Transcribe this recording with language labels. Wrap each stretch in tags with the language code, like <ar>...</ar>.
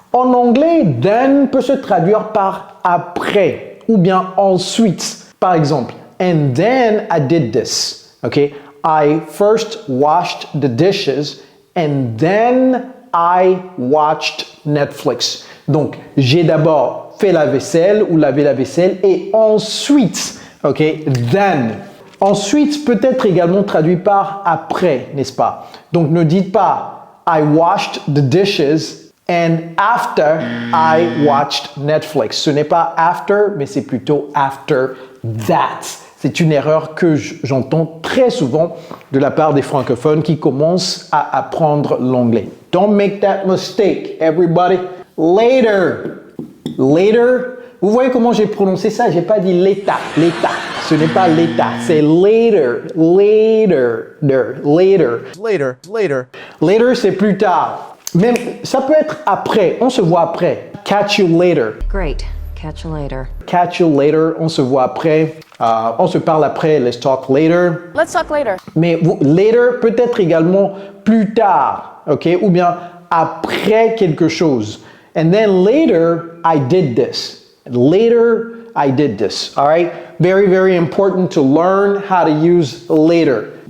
<fr>En anglais, then peut se traduire par après ou bien ensuite. Par exemple,</fr> <en>and then I did this. Okay? I first washed the dishes and then I watched Netflix.</en> <fr>Donc, j'ai d'abord fait la vaisselle ou lavé la vaisselle et ensuite, ok, then. Ensuite peut être également traduit par après, n'est-ce pas? Donc, ne dites pas</fr> <en>I washed the dishes and after I watched Netflix.</en> <fr>Ce n'est pas after, mais c'est plutôt after that. C'est une erreur que j'entends très souvent de la part des francophones qui commencent à apprendre l'anglais.</fr> <en>Don't make that mistake, everybody. Later. Later.</en> <fr>Vous voyez comment j'ai prononcé ça? J'ai pas dit l'état. L'état. Ce n'est pas l'état. C'est later.</fr> <en>Later. Later. Later, later.</en> <fr>Later, c'est plus tard. Même, ça peut être après. On se voit après.</fr> <en>Catch you later. Great. Catch you later. Catch you later.</en> <fr>On se voit après. On se parle après.</fr> <en>Let's talk later. Let's talk later.</en> <fr>Mais later peut être également plus tard. OK? Ou bien après quelque chose.</fr> <en>And then later, I did this. Later, I did this. All right? Very, very important to learn how to use later.</en>